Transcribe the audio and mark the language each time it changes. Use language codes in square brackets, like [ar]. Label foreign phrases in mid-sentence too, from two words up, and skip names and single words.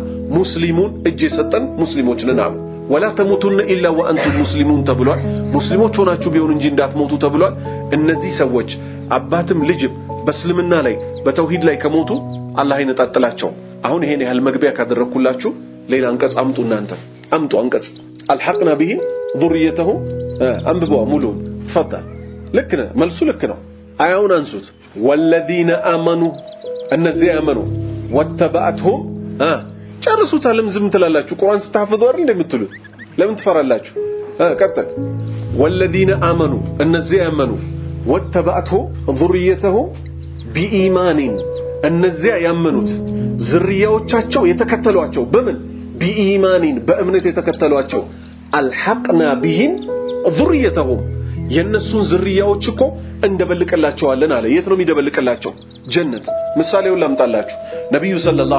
[am] ሙስሊሙን እጅ የሰጠን ሙስሊሞች ነን አሉ [ar] ولا تموتن إلا وأنتم مسلمون [am] ተብሏል ሙስሊሞች ሆናችሁ ቢሆን እንጂ እንዳትሞቱ ተብሏል እነዚህ ሰዎች አባትም ልጅም በእስልምና ላይ በተውሂድ ላይ ከሞቱ አላህ ይነጣጥላቸው አሁን ይሄን ያህል መግቢያ ካደረኩላችሁ ሌላ አንቀጽ አምጡ እናንተ አምጡ አንቀጽ [ar] ألحقنا بهم ذريته [am] አንብበው ሙሉ ተፈضل ልክ ነው መልሱ ልክ ነው አያውን አንሱት [ar] والذين امنوا [am] እነዚህ ያመኑ ወተባአቱም ጨርሱት አለም ዝም ትላላችሁ ቁርአን ስታፈዙ አይደል እንደምትሉት ለምን ትፈራላችሁ ቀጥል [ar] والذين امنوا [am] እነዚህ ያመኑ [ar] واتبعتهم ذريته [am] بإيمان እነዚያ ያመኑት ዝርያዎቻቸው የተከተሏቸው በምን بإيمان በእምነት የተከተሏቸው [ar] ألحقنا بهم ذريتهم [am] የነሱን ዝርያዎች እኮ እንደበልቀላቸዋለን አለ የት ነው የሚደበልቀላቸው ጀነት ምሳሌውን ላምጣላችሁ ነብዩ ሰለላሁ